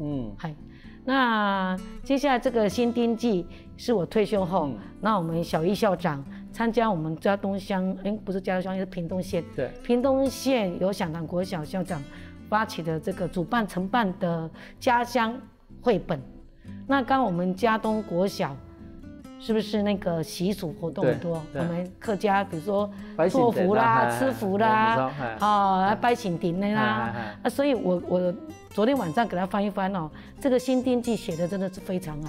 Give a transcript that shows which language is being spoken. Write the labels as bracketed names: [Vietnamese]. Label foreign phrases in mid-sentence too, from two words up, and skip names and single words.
[Chinese] 那接下來這個新丁記是我退休後，那我們小一校長參加我們嘉東鄉，不是嘉東鄉，是屏東縣。對，屏東縣由響堂國小校長發起的這個主辦承辦的家鄉繪本。那剛我們嘉東國小是不是那个习俗活动很多？我们客家比如说做福啦、吃福啦，拜神亭的啦，所以我昨天晚上给他翻一翻哦，这个《新丁记》写的真的是非常好。